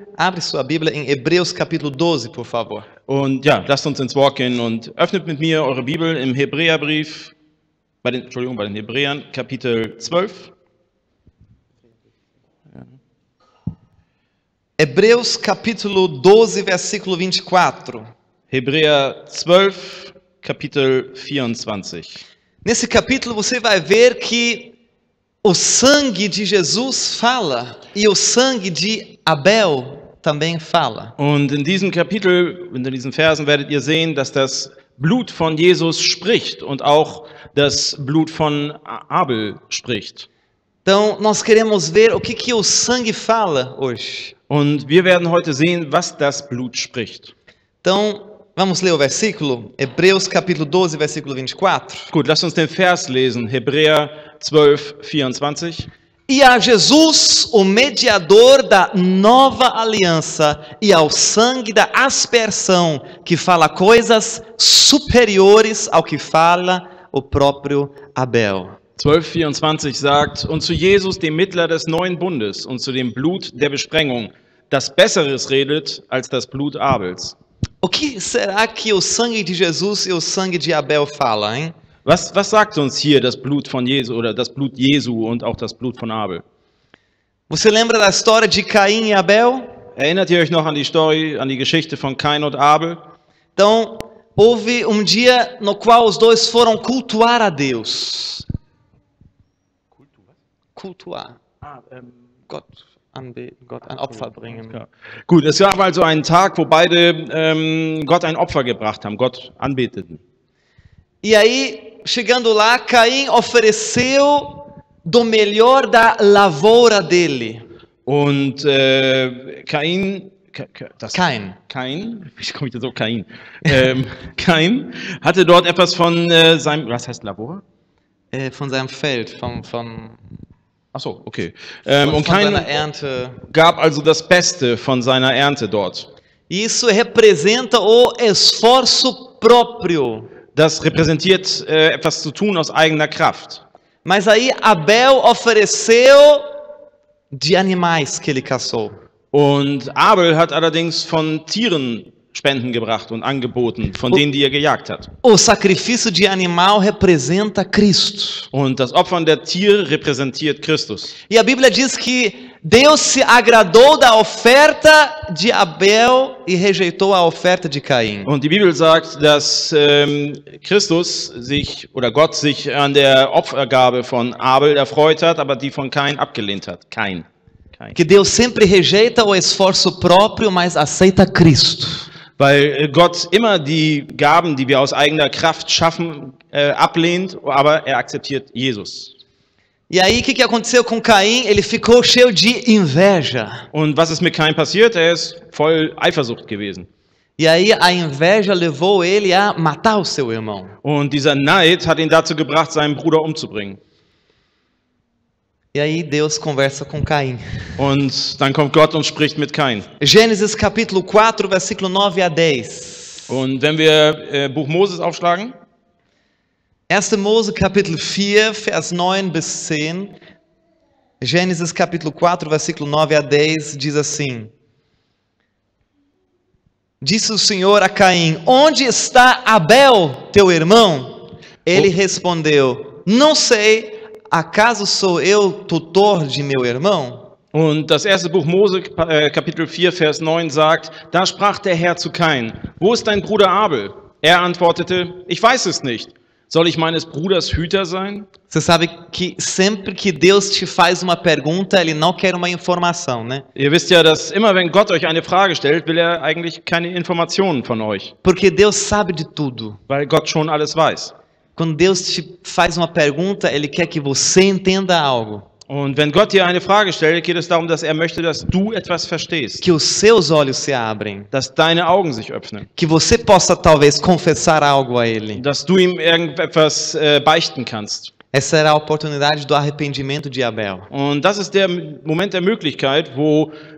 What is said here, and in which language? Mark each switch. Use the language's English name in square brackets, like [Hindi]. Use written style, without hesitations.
[Portuguese] Abre sua Bíblia em Hebreus capítulo 12, por favor. [German] Und ja, lasst uns ins Wort gehen und öffnet mit mir eure Bibel im Hebräerbrief, bei den Hebräern, Kapitel 12. [Portuguese] Hebreus capítulo 12, versículo 24. [German] Hebräer 12, Kapitel 24. [Portuguese] Nesse capítulo você vai ver que o sangue de Jesus fala e o sangue de Abel também fala. [German] Und in diesem Kapitel, in diesen Versen werdet ihr sehen, dass das Blut von Jesus spricht und auch das Blut von Abel spricht. [Portuguese] Então, nós queremos ver o que o sangue fala hoje. [German] Und wir werden heute sehen, was das Blut spricht. [Portuguese] Então, vamos ler o versículo? Hebreus capítulo 12, versículo 24. [German] Gut, lasst uns den Vers lesen. Hebräer 12, 24. [Portuguese] E a Jesus, o mediador da nova aliança, e ao sangue da aspersão, que fala coisas superiores ao que fala o próprio Abel. [German] 12, 24 sagt, und zu Jesus, dem Mittler des neuen Bundes, und zu dem Blut der Besprengung, das Besseres redet als das Blut Abels. [Portuguese] O que será que o sangue de Jesus e o sangue de Abel fala, hein? [German] Was sagt uns hier das Blut von Jesu oder das Blut Jesu und auch das Blut von Abel? [Portuguese] Você lembra da história de Caim e Abel? [German] Erinnert ihr euch noch an die Story, an die Geschichte von Kain und Abel? [Portuguese] Então, houve dia no qual os dois foram cultuar a Deus. Kultuar. [German] Gott anbeten, Gott ein Opfer bringen. Ja. Gut, es gab also einen Tag, wo beide Gott ein Opfer gebracht haben, Gott anbeteten. [Portuguese] E aí, chegando lá, Caim ofereceu do melhor da lavoura dele. [German] Und Kain, wie komme ich da so, Kain? Kain hatte dort etwas von seinem, was heißt Labor? Von seinem Feld, Ach so, okay. von Und Kain seiner Ernte. gab also das Beste von seiner Ernte dort. [Portuguese] Isso representa o esforço próprio. [German] Das repräsentiert etwas zu tun aus eigener Kraft. [Portuguese] Mas aí Abel ofereceu de animais que ele caçou. [German] Und Abel hat allerdings von Tieren Spenden gebracht und angeboten, von denen, die er gejagt hat. [Portuguese] O sacrifício de animal representa Cristo. [German] Und das Opfern der Tiere repräsentiert Christus. [Portuguese] E a Bíblia diz que Deus se agradou da oferta de Abel e rejeitou a oferta de Caim. [German] Und die Bibel sagt, dass Christus sich oder Gott sich an der Opfergabe von Abel erfreut hat, aber die von Kain abgelehnt hat. Kain. [Portuguese] Que Deus sempre rejeita o esforço próprio, mas aceita Cristo. [German] Weil Gott immer die Gaben, die wir aus eigener Kraft schaffen, ablehnt, aber er akzeptiert Jesus. [Portuguese] E aí, o que aconteceu com Caim? Ele ficou cheio de inveja. [German] Und was ist mit Kain passiert? Er ist voll Eifersucht gewesen. [Portuguese] E aí, a inveja levou ele a matar o seu irmão. [German] Und dieser Neid hat ihn dazu gebracht, seinen Bruder umzubringen. [Portuguese] E aí, Deus conversa com Caim. [German] Und dann kommt Gott und spricht mit Kain. [Portuguese] Gênesis capítulo 4, versículo 9 a 10. [German] Und wenn wir Buch Moses aufschlagen, 1. Mose capítulo 4, vers 9 bis 10. [Portuguese] Gênesis capítulo 4, versículo 9 a 10 diz assim: Disse o Senhor a Caim: Onde está Abel, teu irmão? Ele respondeu: Não sei, acaso sou eu tutor de meu irmão? [German] Und das erste Buch Mose, Kapitel 4, Vers 9 sagt, da sprach der Herr zu Kain, wo ist dein Bruder Abel? Er antwortete, ich weiß es nicht. Soll ich meines Bruders Hüter sein? [Portuguese] Você sabe que sempre que Deus te faz uma pergunta, Ele não quer uma informação, né? [German] Ihr wisst ja, dass immer wenn Gott euch eine Frage stellt, will er eigentlich keine Informationen von euch. [Portuguese] Porque Deus sabe de tudo. [German] Weil Gott schon alles weiß. [Portuguese] Quando Deus te faz uma pergunta, Ele quer que você entenda algo. [German] Und wenn Gott dir eine Frage stellt, geht es darum, dass er möchte, dass du etwas verstehst. [Portuguese] Que os seus olhos se abrem. [German] Dass deine Augen sich öffnen. [Portuguese] Que você possa talvez confessar algo a Ele. [German] Dass du ihm irgendetwas beichten kannst. [Portuguese] Essa era a oportunidade do arrependimento de Abel. [German] Und das ist der Moment der Möglichkeit, wo